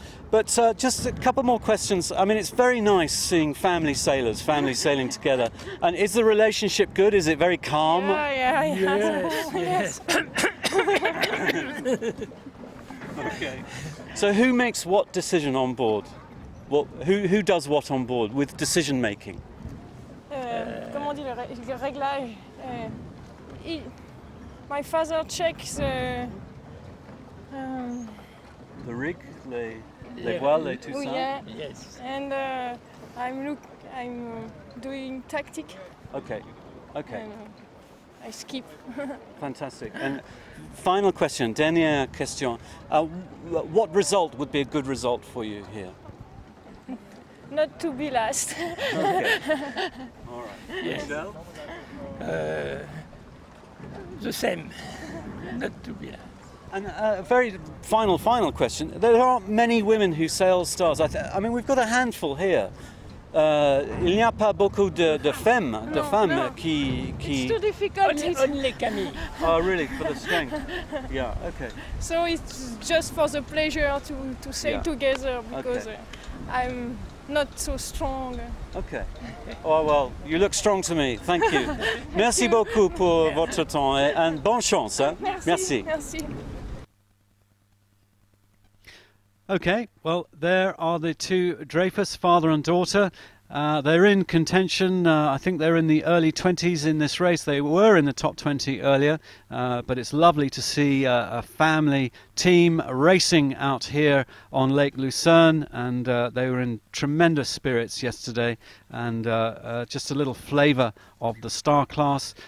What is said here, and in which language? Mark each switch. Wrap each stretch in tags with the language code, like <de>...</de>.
<en>But just a couple more questions. I mean, it's very nice seeing family sailing together. And is the relationship good? Is it very calm? Yeah. Yes. Okay. So who makes what decision on board? Who does what on board with decision making?</en> <fr>Comment on dit le réglage?</fr> <en>My father checks The rig,</en> <fr>les voiles, tout ça.</fr> <en>yeah. Yes. And I'm doing tactic. Okay. And, I skip. Fantastic. And final question,</en> <fr>dernière question.</fr> <en>What result would be a good result for you here? Not to be last. Okay. All right. Yes. Michel? The same. Not to be. And a very final question. There aren't many women who sail stars. I mean, we've got a handful here.</en> <fr>Il n'y a pas beaucoup de femmes,</fr> <en>No.</en> <fr>qui...</fr> <en>It's too difficult. Only Camille. Oh, really? For the strength? Yeah, okay. So it's just for the pleasure to sail Yeah. together, because Okay. I'm not so strong. Okay. Oh, well, you look strong to me. Thank you.</en> <fr>Merci beaucoup pour votre temps and bonne chance. Hein? Merci.</fr> <en>Okay, well, there are the two Dreyfus, father and daughter. They're in contention. I think they're in the early 20s in this race. They were in the top 20 earlier, but it's lovely to see a family team racing out here on Lake Lucerne, and they were in tremendous spirits yesterday, and just a little flavour of the star class.</en>